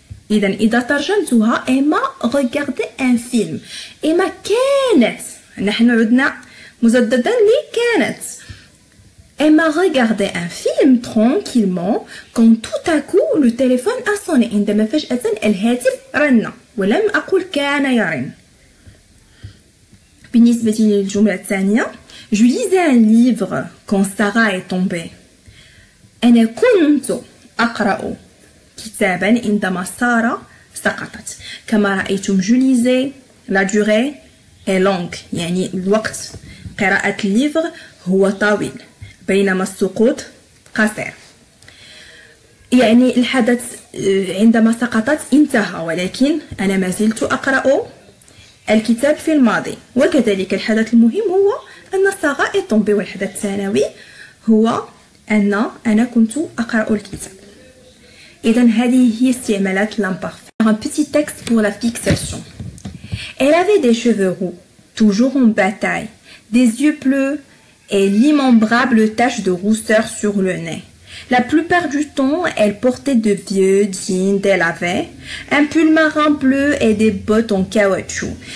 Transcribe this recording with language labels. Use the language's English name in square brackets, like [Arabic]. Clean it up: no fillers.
[Arabic] إذا ترجمتها إيما [French] regardait un film [Arabic] إيما كانت نحن عدنا مجددا لكانت [French] Emma regardait un film tranquillement quand tout à coup le téléphone a sonné [Arabic] عندما فجأة الهاتف رن ولم أقل كان يرن. [French] بالنسبة للجملة الثانية Je lisais un livre quand Sarah est tombée. [Arabic] أنا كنت أقرأ كتابا عندما سارة سقطت. كما رأيتم [French] je lisais la durée est longue [Arabic] يعني الوقت قراءة الليفر هو طويل بينما السقوط قصير. يعني الحدث عندما سقطت انتهى ولكن أنا ما زلت أقرأ الكتاب في الماضي. وكذلك الحدث المهم هو أن سارة [French] est tombée [Arabic] والحدث الثانوي هو أن أنا كنت أقرأ الكتاب. إذن هذه هي استعمالات l'imparfait. [French] Un petit texte pour la fixation. Elle avait des cheveux roux, toujours en bataille, des yeux bleus et l'innombrable tache de rousseur sur le nez. La plupart du temps, elle portait de vieux jeans délavés, un pull marin bleu et des bottes en caoutchouc.